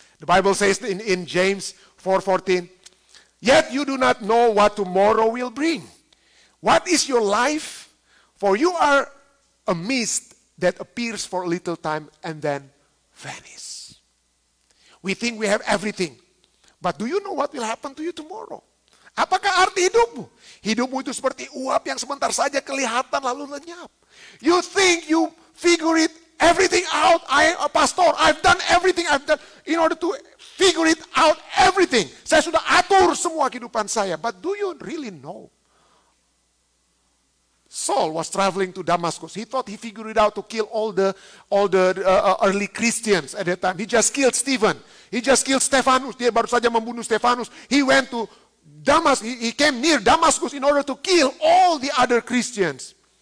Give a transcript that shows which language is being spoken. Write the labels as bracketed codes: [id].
[en] The Bible says in James 4:14, yet you do not know what tomorrow will bring. What is your life? For you are a mist that appears for a little time and then vanishes. We think we have everything. But do you know what will happen to you tomorrow? [id] Apakah arti hidupmu? Hidupmu itu seperti uap yang sebentar saja kelihatan lalu lenyap. [en] You think you figure it everything out. Pastor, I've done everything I've done in order to figure it out everything. [id] Saya sudah atur semua kehidupan saya. [en] But do you really know? Saul was traveling to Damascus. He thought he figured it out to kill all the early Christians at that time. He just killed Stephen. He just killed Stephanus. [id] Dia baru saja membunuh Stephanus. [en] He went to Damascus. He came near Damascus in order to kill all the other Christians.